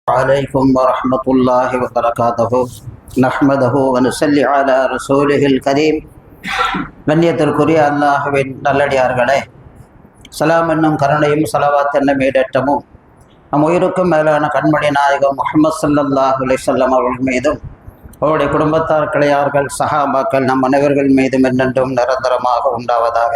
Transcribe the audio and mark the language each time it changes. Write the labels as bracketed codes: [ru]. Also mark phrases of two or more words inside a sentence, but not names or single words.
[ar] عليكم ورحمة الله وبركاته نحمده ونصلي على رسوله الكريم [ta] கண்ணியத்திற்குரிய அல்லாஹ்வின் நல்லடியார்களே, சலாம் என்னும் கருணையும் ஸலவாத் என்னும் ஈடேற்றமும் நம் உயிருக்கும் மேலான கண்மணி நாயகம் முஹம்மது [ar] صلى الله عليه وسلم [ta] அவர்கள் மீதும் அவருடைய குடும்பத்தார், கிளையார்கள், சஹாபாக்கள் நம் அனைவர்கள் மீதும் என்னென்றும் நிரந்தரமாக உண்டாவதாக.